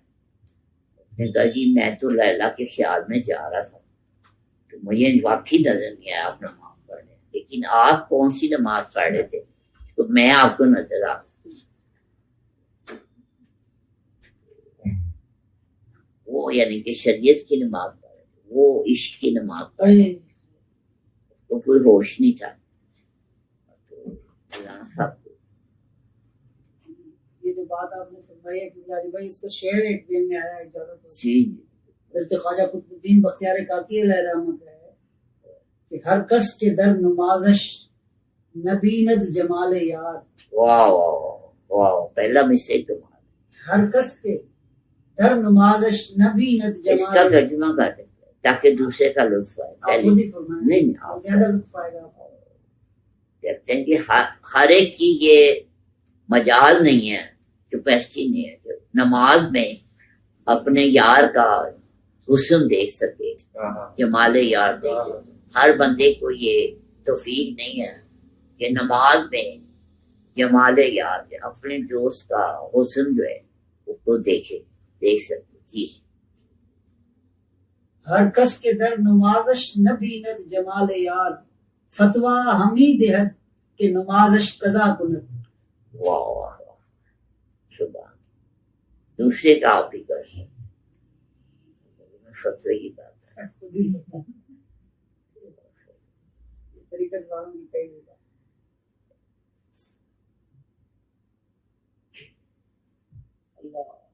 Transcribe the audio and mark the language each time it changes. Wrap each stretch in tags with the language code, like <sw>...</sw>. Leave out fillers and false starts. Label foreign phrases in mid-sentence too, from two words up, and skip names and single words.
<ur>نے کہا جی میں تو لیلا کے خیال میں جا رہا تھا، تو مجھے واقعی نظر نہیں آیا آپ نماز پڑھ رہے، لیکن آپ کون سی نماز پڑھ رہے تھے تو میں آپ کو نظر آ، وہ یعنی کہ شریعت کی نماز پڑھ رہے، وہ عشق کی نماز پڑھ رہے، تو کوئی ہوش نہیں تھا۔ یہ جو بات آپ نے فرمائی ہے کہ بھائی اس کو شعر ایک دن میں آیا اجازت جی حضرت خواجہ قطب الدین بختیار کاکی علیہ رحمت ہے کہ</ur> <fa>ہر کس کے در نمازش نبیند جمال یار،</fa> <ur>واہ واہ واہ، پہلا مسے کمال،</ur> <fa>ہر کس کے در نمازش نبیند</fa> <ur>اس جمال، کا ترجمہ کر دیں تاکہ دوسرے کا لطف آئے۔ آپ خود ہی فرمائیں، نہیں زیادہ لطف آئے گا۔ کہتے ہیں کہ ہر ایک کی یہ مجال نہیں ہے، کیپیسٹی نہیں ہے کہ نماز میں اپنے یار کا حسن دیکھ سکے، جمال یار دیکھ سکے. ہر بندے کو یہ توفیق نہیں ہے کہ نماز میں جمال یار ہے، اپنے دوست کا حسن جو ہے اس کو دیکھ سکے. جی</ur> <fa>ہر کس کے در نمازش نہ بیند جمال یار، فتویٰ ہمیں دہد کہ نمازش قضا کند.</fa> <ur>واہ واہ واہ، سبحان. دوسرے کا آپ ہی کر سکتے فتوے کی بات ہے. خود ہی طریقت والوں کی کئی ہوگا. اللہ</ur>